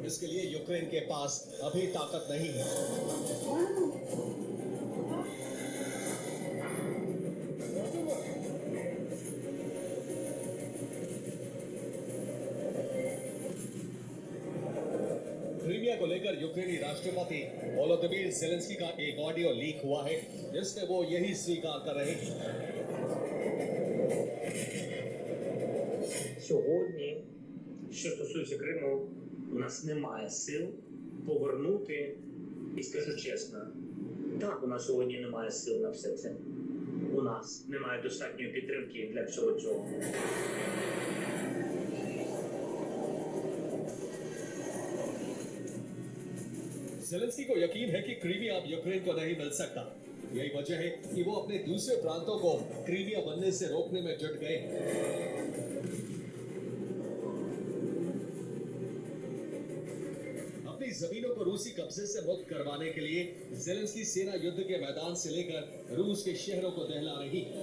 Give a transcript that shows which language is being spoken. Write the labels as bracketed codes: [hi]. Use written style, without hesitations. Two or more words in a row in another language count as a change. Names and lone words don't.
[hi] इसके लिए यूक्रेन के पास अभी ताकत नहीं है। क्रीमिया को लेकर यूक्रेनी राष्ट्रपति वोलोदिमीर ज़ेलेंस्की का एक ऑडियो लीक हुआ है जिसमें वो यही स्वीकार कर रहे हैं। [uk] Сьогодні, що стосується Криму, у нас немає сил повернути, і скажу чесно, так, у нас сьогодні немає сил на все це. У нас немає достатньої підтримки для всього цього. [hi] ज़ेलेंस्की को यकीन है कि क्रीमिया अब यूक्रेन को नहीं मिल सकता। यही वजह है कि वो अपने दूसरे प्रांतों को क्रीमिया बनने से रोकने में जुट गए। अपनी जमीनों को रूसी कब्जे से मुक्त करवाने के लिए ज़ेलेंस्की सेना युद्ध के मैदान से लेकर रूस के शहरों को दहला रही।